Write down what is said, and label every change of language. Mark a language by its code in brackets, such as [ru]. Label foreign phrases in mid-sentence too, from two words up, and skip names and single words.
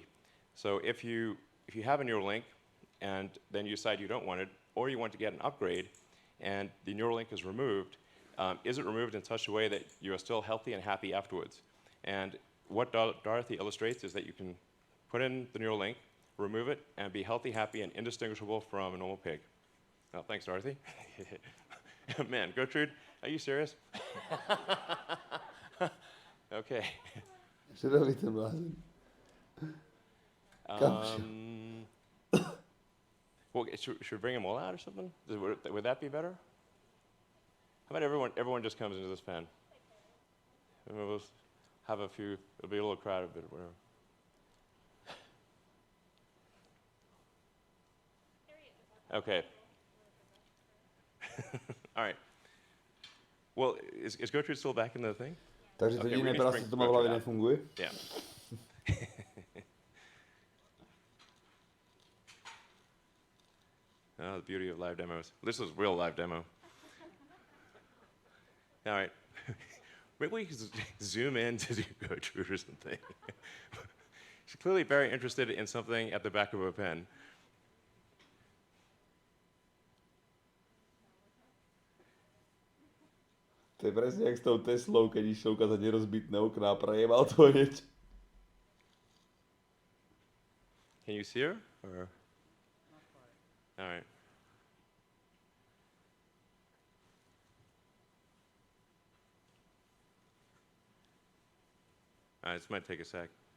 [en] So if you have a Neuralink, and then you decide you don't want it, or you want to get an upgrade, and the Neuralink is removed, is it removed in such a way that you are still healthy and happy afterwards? And what Dorothy illustrates is that you can put in the Neuralink, remove it, and be healthy, happy, and indistinguishable from a normal pig. Oh, thanks, Dorothy. Man, Gertrude, are you serious? Okay. [sk] Čo robí ten blázen? [en] Well, should we bring them all out or something? Would that be better? How about everyone just comes into this pen? And we'll have a few, it'll be a little crowded, but whatever. Okay. All right. Well, is Gertrude still back in the thing? [cs] Takže to jediné práce, co to má v hlavě, nefunguje? [en] Yeah. Oh, the beauty of live demos. This is real live demo. All right. Maybe we can zoom in to do Gertrude or something. She's clearly very interested in something at the back of her pen. [sk] To je presne jak s tou Teslou, keď išiel ukázať nerozbitné okná a prejemal to hneď. [en] Can you see her? Or? All right. All right, this might take a sec.